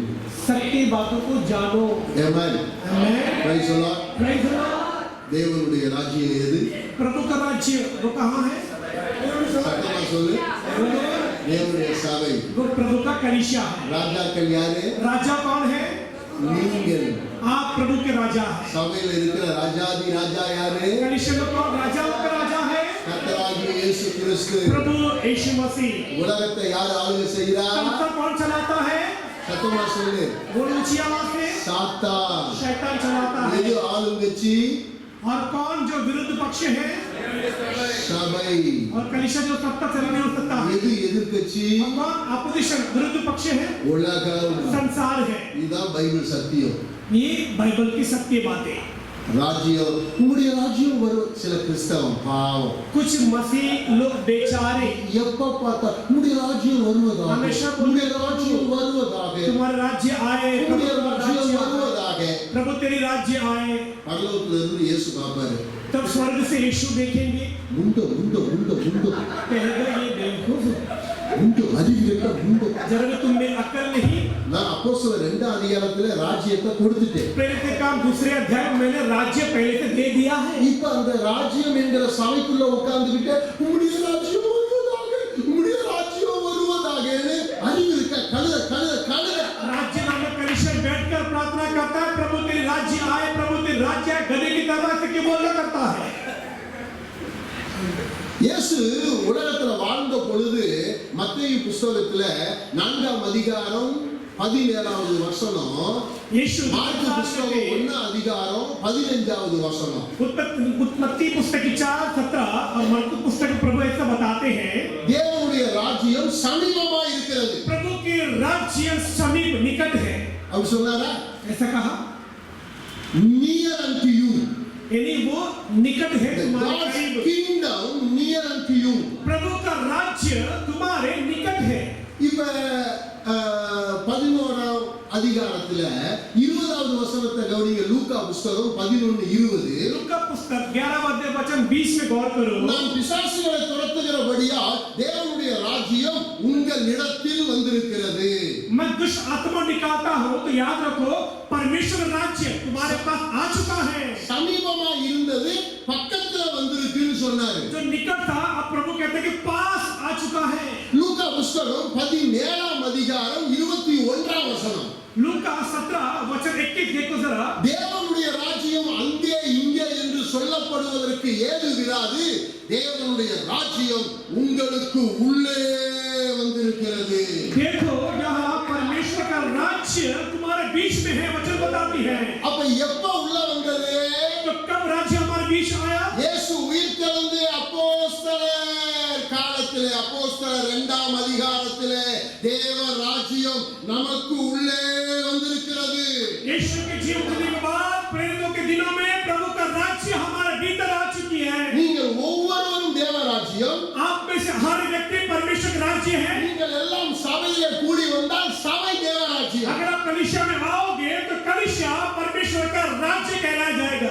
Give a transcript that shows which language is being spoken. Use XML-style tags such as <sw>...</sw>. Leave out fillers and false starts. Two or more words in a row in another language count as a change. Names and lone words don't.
<hi>सत्य बातों को जानो</hi> <ta>ஆமென்.</ta> <hi>आमेन</hi> <en>Praise the Lord. Praise the Lord</en> <ta>தேவனுடைய ராஜ்யம் எது?</ta> <hi>प्रभु का राज्य वो कहाँ है</hi> <ta>சத்தமா சொல்லு. தேவனுடைய சபை.</ta> <hi>वो प्रभु का कलीसिया है</hi> <ta>ராஜாக்கள் யாரு?</ta> <hi>राजा कौन है</hi> <ta>நீங்கள்.</ta> <hi>आप प्रभु के राजा हैं</hi> <ta>சபையில் இருக்கிற ராஜாதி ராஜா யாரு?</ta> <hi>कलीसिया में कौन राजाओं का राजा है</hi> <ta>கர்த்தராகிய இயேசு கிறிஸ்து.</ta> <hi>प्रभु यीशु मसीह</hi> <ta>உலகத்தை யார் ஆளுகை செய்கிறார்?</ta> <hi>संसार कौन चलाता है</hi> <ta>சத்தமா சொல்லு.</ta> <hi>वो ऊंची आवाज से</hi> <ta>சாத்தான்.</ta> <hi>शैतान चलाता है</hi> <ta>எது ஆளுங்கட்சி?</ta> <hi>और कौन जो विरुद्ध पक्ष है</hi> <ta>சபை.</ta> <hi>और कलीसिया जो सत्ता चलाने वाला सत्ता है</hi> <ta>எது எதிர்க்கட்சி?</ta> <hi>और कौन अपोजिशन विरुद्ध पक्ष है</hi> <ta>உலகம்.</ta> <hi>संसार है</hi> <ta>இதுதான் பைபிள் சத்தியம்.</ta> <hi>ये बाइबल की सत्य बातें</hi> <ta>ராஜ்யம் உங்களுடைய ராஜ்யம் வரும். சில கிறிஸ்தவம் பாவம்</ta> <hi>कुछ मसीह लोग बेचारे</hi> <ta>எப்ப பார்த்தா உங்களுடைய ராஜ்யம் வருவதாக,</ta> <hi>हमेशा</hi> <ta>உங்களுடைய ராஜ்யம் வருவதாக,</ta> <hi>तुम्हारा राज्य आए,</hi> <ta>உங்களுடைய</ta> <hi>प्रभु तुम्हारा</hi> <ta>ராஜ்யம்</ta> <hi>राज्य आए,</hi> <ta>வருவதாக.</ta> <hi>प्रभु तेरी राज्य आए.</hi> <ta>பரலோகத்துல இருந்து இயேசு பாப்பாரு,</ta> <hi>तब स्वर्ग से यीशु देखेंगे,</hi> <ta>முண்டோ முண்டோ முண்டோ முண்டோ</ta> <hi>कहेगा ये बेवकूफ</hi> <ta>முண்டோ அறிவு கேட்ட முண்டோ.</ta> <hi>जरा तुम में अकल नहीं.</hi> <ta>நான் அப்போஸ்தலர் 2 அதிகாரத்துல ராஜ்யத்தை கொடுத்துட்டேன்.</ta> <hi>प्रेरित के काम दूसरे अध्याय में मैंने राज्य पहले से दे दिया है.</hi> <ta>இப்ப அந்த ராஜ்யம் என்கிற சபைக்குள்ள உட்கார்ந்துகிட்டு உம்முடைய ராஜ்யம் வருவதாக, உம்முடைய ராஜ்யம் வருவதாகன்னு அறிவு இருக்க கழுத கழுத கழுத.</ta> <hi>राज्य नामक कलीसिया बैठकर प्रार्थना करता है, प्रभु तेरी राज्य आए, प्रभु तेरी राज्य आए, गधे की तरह से क्यों बोलना करता है.</hi> <ta>இயேசு உலகத்துல வாழ்ந்த பொழுது மத்தேயு புத்தகத்துல 4ஆம் அதிகாரம் 17வது வசனம்,</ta> <hi>यीशु</hi> <ta>மார்க்கு புத்தகம் 1 அதிகாரம் 15வது வசனம்.</ta> <hi>उत्पत्ति पुस्तक 4:17 और मरकुस पुस्तक प्रभु ऐसा बताते हैं,</hi> <ta>தேவனுடைய ராஜ்யம் சமீபமா இருக்கிறது.</ta> <hi>प्रभु के राज्य समीप निकट है.</hi> <ta>அவர் சொன்னாரா?</ta> <hi>ऐसा कहा,</hi> <en>near unto you,</en> <hi>यानी वो निकट है the तुम्हारे God's करीब.</hi> <en>kingdom near unto you.</en> <hi>प्रभु का राज्य तुम्हारे निकट है.</hi> <ta>இப்ப 11ஆம் அதிகாரத்துல 20வது வசனத்தை கவனிங்க. லூக்கா புத்தகம் 11:20.</ta> <hi>लूका पुस्तक 11 अध्याय वचन 20 में गौर करो.</hi> <ta>நாம் பிசாசுகளை துரத்துகிறபடியால் தேவனுடைய ராஜ்யம் உங்களிடத்தில் வந்திருக்கிறது.</ta> <hi>मैं दुष्ट आत्मा निकालता हूँ तो याद रखो परमेश्वर राज्य तुम्हारे पास आ चुका है.</hi> <ta>சமீபமா இருந்தது பக்கத்துல வந்திருக்குன்னு சொன்னாரு.</ta> <hi>जो निकट था अब प्रभु कहते हैं कि पास आ चुका है.</hi> <ta>லூக்கா புத்தகம் 17ஆம் அதிகாரம் 21ஆம் வசனம்.</ta> <hi>लूका 17 वचन 21 देखो जरा.</hi> <ta>தேவனுடைய ராஜ்யம் அங்கே இங்கே என்று சொல்லப்படுவதற்கு ஏது விராது. தேவனுடைய ராஜ்யம் உங்களுக்கு உள்ளே வந்திருக்கிறது.</ta> <hi>देखो यहाँ परमेश्वर का राज्य तुम्हारे बीच में है, वचन बताती है.</hi> <ta>அப்ப எப்ப உள்ள வந்தது?</ta> <hi>तो कब राज्य हमारे बीच आया?</hi> <ta>இயேசு உயிர்த்தெழுந்து அப்போஸ்தலர் காலத்திலே, அப்போஸ்தலர் 2ஆம் அதிகாரத்திலே தேவ ராஜ்யம் நமக்கு உள்ளே வந்திருக்கிறது.</ta> <hi>यीशु के जीवन के बाद प्रेरितों के दिनों में प्रभु का राज्य हमारे भीतर आ चुकी है.</hi> <ta>நீங்கள் ஒவ்வொருவரும் தேவ ராஜ்யம்.</ta> <hi>आप में से हर व्यक्ति परमेश्वर का राज्य है.</hi> <ta>நீங்கள் எல்லாம் சபையிலே கூடி வந்தால் சபை தேவ ராஜ்யம்.</ta> <hi>अगर आप कलीसिया में आओगे तो कलीसिया परमेश्वर का राज्य कहलाया जाएगा.</hi>